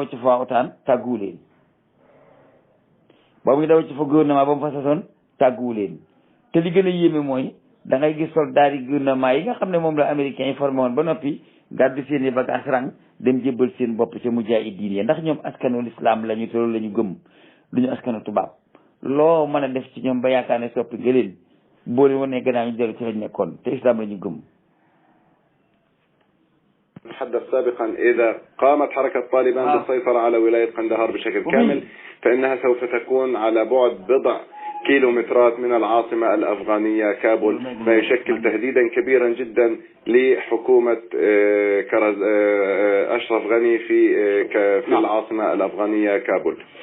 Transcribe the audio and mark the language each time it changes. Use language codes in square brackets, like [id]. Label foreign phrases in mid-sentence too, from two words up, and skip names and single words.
[wo] ci fa OTAN tàgguwu leen ba muy daw ci fa gouvernement ba mu fa sasoon tàgguwu leen te li gën a yéeme mooy da ngay gis soldats yi gouvernement yi nga xam ne moom la américains yi formé woon ba noppi gàddu seen i bagage rang dem jébbal seen bopp ca mujaahidiin yi ndax ñoom askanu lislaam la ñu te loolu la ñu gëm duñu askanu tubaab loo mën a def ci ñoom ba yaakaar ne soppi nga leen boo leen wanee gannaaw ñu dellu ci lañ nekkoon te islam la ñu gëm. [ar] تحدث سابقا إذا قامت حركة طالبان بالسيطرة على ولاية قندهار بشكل كامل فإنها سوف تكون على بعد بضع كيلومترات من العاصمة الأفغانية كابول، ما يشكل تهديدا كبيرا جدا لحكومة أشرف غني في العاصمة الأفغانية كابول.